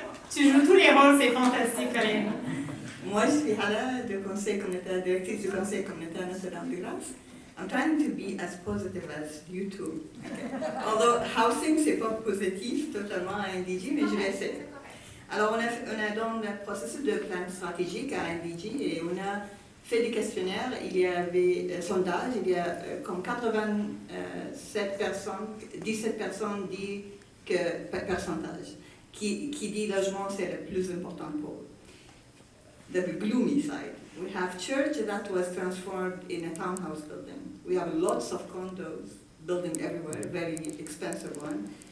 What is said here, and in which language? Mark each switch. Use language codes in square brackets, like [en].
[fr] Tu joues tous les rôles, c'est fantastique, Valérie. moi, je suis Hala, directrice du Conseil communautaire Notre-Dame-de-Grâce. [en] I'm trying to be as positive as you two. Okay. Although housing, [fr] c'est pas positif totalement à NDG, mais je vais essayer. Alors, on a dans le processus de plan stratégique à NDG et on a fait des questionnaires. Il y avait sondage, il y a comme 17 personnes disent que pourcentage qui dit logement c'est le plus important pour eux. [en] The gloomy side. We have church that was transformed in a townhouse building. We have lots of condos building everywhere, very expensive one.